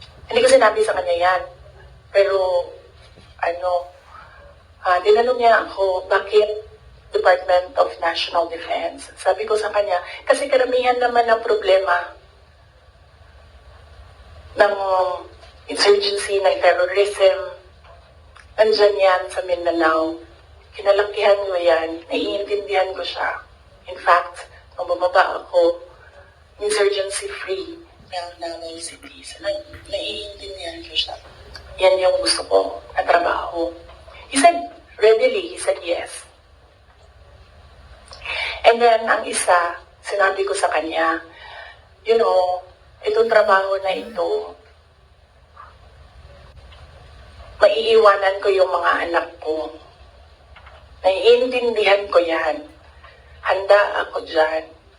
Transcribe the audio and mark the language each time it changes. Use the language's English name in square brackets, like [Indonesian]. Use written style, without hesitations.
[Filipino] Hindi ko sinabi sa kanya yan. Pero, tinanong niya ako, bakit Department of National Defense? Sabi ko sa kanya, kasi karamihan naman ng problema ng insurgency, ng terrorism, nandyan yan sa Mindanao. Kinalakihan ko yan, naiintindihan ko siya. [English] In fact, [Filipino] nung bumaba ako, insurgency-free ng Davao City. So, naiintindihan ko siya. Yan yung gusto ko na trabaho. [English] He said, readily, he said yes. And then, [Filipino] ang isa, sinabi ko sa kanya, itong trabaho na ito, maiiwanan ko yung mga anak ko. Naiintindihan ko yan. Handa ako dyan.